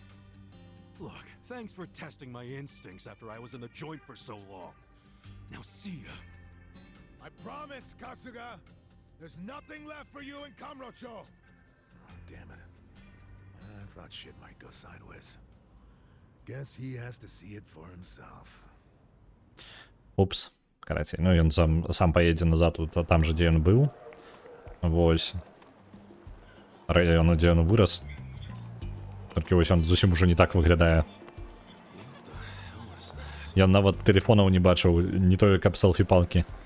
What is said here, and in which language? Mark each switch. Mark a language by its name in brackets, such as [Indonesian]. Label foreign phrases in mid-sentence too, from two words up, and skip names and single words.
[English] Look, thanks for testing my instincts after I was in the joint for so long. Now see ya. I promise, Kasuga. There's nothing left for you in Kamurocho. Oh, damn it. I thought shit might go sideways. Guess he has to see it for himself. [Belarusian] Упс. Караці, ну ён сам поедзе назад там же, дзе ён быў. Вось. Раёну, дзе ён вырас. Толькі вось он зусім уже не так выглядае. Я нават тэлефонаў не бачыў, не тое каб селфі-палкі.